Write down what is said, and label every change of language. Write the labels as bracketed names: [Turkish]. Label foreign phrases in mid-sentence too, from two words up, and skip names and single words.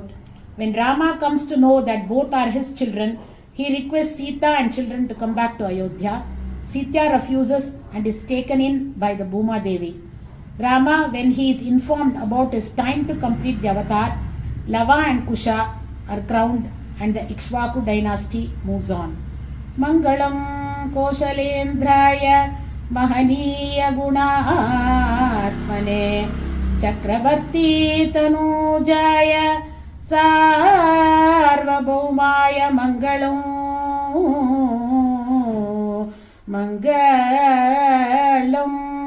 [English] When Rama comes to know that both are his children, he requests Sita and children to come back to Ayodhya. Sita refuses and is taken in by the Bhuma Devi. Rama, when he is informed about his time to complete the avatar, Lava and Kusha are crowned and the Ikshvaku dynasty moves on. [Sanskrit] Mangalam Koshalendraya Mahaniya Gunatmane Chakravarti Tanujaya Sarvabhaumaya Mangalam Mangalam